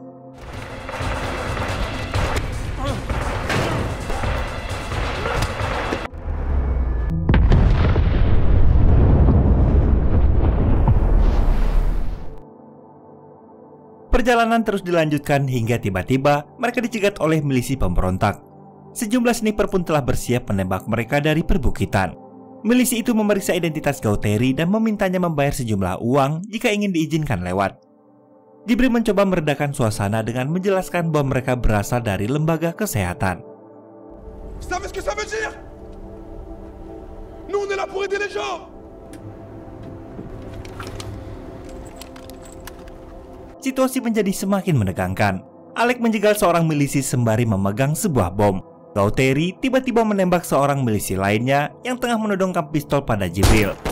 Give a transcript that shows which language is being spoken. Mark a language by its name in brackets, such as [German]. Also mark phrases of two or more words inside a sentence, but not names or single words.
[Indonesian] Perjalanan terus dilanjutkan hingga tiba-tiba mereka dicegat oleh milisi pemberontak. Sejumlah sniper pun telah bersiap menembak mereka dari perbukitan. Milisi itu memeriksa identitas Gauteri dan memintanya membayar sejumlah uang jika ingin diizinkan lewat. Jibril mencoba meredakan suasana dengan menjelaskan bahwa mereka berasal dari lembaga kesehatan. [French] Vous savez ce que ça veut dire? Nous on est là pour aider les gens. [Indonesian] Situasi menjadi semakin menegangkan. Alec menjegal seorang milisi sembari memegang sebuah bom. Gauteri tiba-tiba menembak seorang milisi lainnya yang tengah menodongkan pistol pada Jibril.